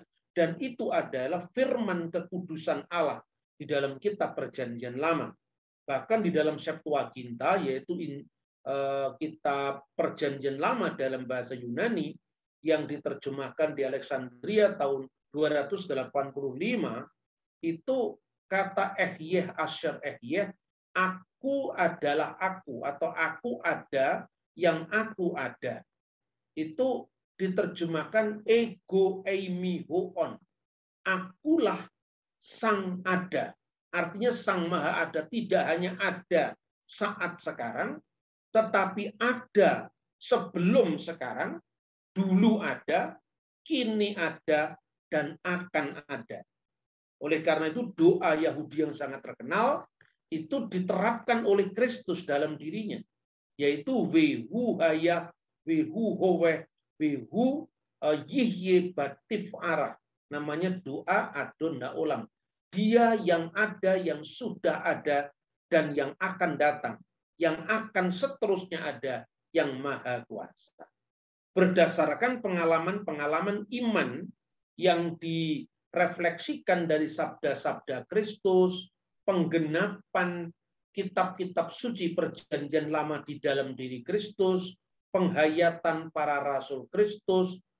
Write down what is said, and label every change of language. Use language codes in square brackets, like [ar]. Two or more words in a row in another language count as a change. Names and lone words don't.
[id] Dan itu adalah firman kekudusan Allah di dalam kitab Perjanjian Lama. Bahkan di dalam Septuaginta, yaitu kitab Perjanjian Lama dalam bahasa Yunani, yang diterjemahkan di Alexandria tahun 285, itu kata [he] אהיה אשר אהיה, [id] aku adalah aku, atau aku ada yang aku ada. Itu diterjemahkan [el] ἐγώ εἰμι ὁ ὤν. [id] Akulah sang ada. Artinya sang maha ada tidak hanya ada saat sekarang, tetapi ada sebelum sekarang, dulu ada, kini ada, dan akan ada. Oleh karena itu doa Yahudi yang sangat terkenal itu diterapkan oleh Kristus dalam dirinya, yaitu [he] והוא היה והוא הווה והוא יהיה בתפארה. [id] Namanya doa Adon Olam. Dia yang ada, yang sudah ada, dan yang akan datang, yang akan seterusnya ada, yang maha kuasa. Berdasarkan pengalaman-pengalaman iman yang direfleksikan dari sabda-sabda Kristus, penggenapan kitab-kitab suci perjanjian lama di dalam diri Kristus, penghayatan para rasul Kristus,